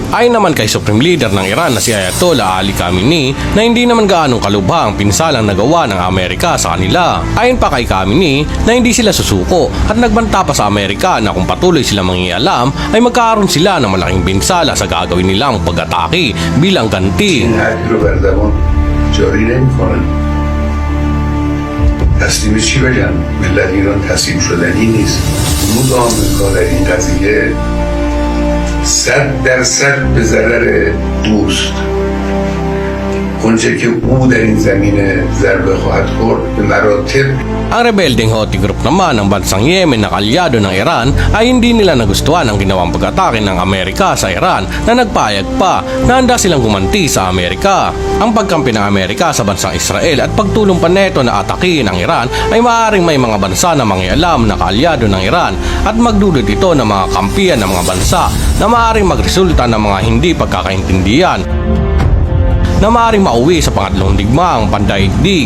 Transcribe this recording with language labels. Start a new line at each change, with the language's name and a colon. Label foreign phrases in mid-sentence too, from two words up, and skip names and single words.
Filipino: Ayon naman kay Supreme Leader ng Iran na si Ayatollah Ali Khamenei na hindi naman gaanong kalubha ang pinsalang nagawa ng Amerika sa kanila. Ayon pa kay Khamenei na hindi sila susuko at nagbanta pa sa Amerika na kung patuloy silang mangingialam ay magkakaroon sila ng malaking binsala sa gagawin nilang pag-atake bilang ganti.
Persian: تصمیم چی بگم؟ ملت ایران تسلیم شدنی نیست. ورود آمریکا در این قضیه 100% به ضرر اوست. اونچه که او در این زمینه ضربه خواهد خورد به مراتب.
Filipino: Ang rebelding Houthi group naman ng bansang Yemen na kalyado ng Iran ay hindi nila nagustuhan ang ginawang pag-atake ng Amerika sa Iran na nagpayag pa na handa silang gumanti sa Amerika. Ang pagkampi ng Amerika sa bansang Israel at pagtulong pa neto na atakihin ang Iran ay maaaring may mga bansa na mangialam na kaalyado ng Iran at magdulot ito ng mga kampiyan ng mga bansa na maaaring magresulta ng mga hindi pagkakaintindihan na maaaring mauwi sa pangatlong digmaang pandaigdig.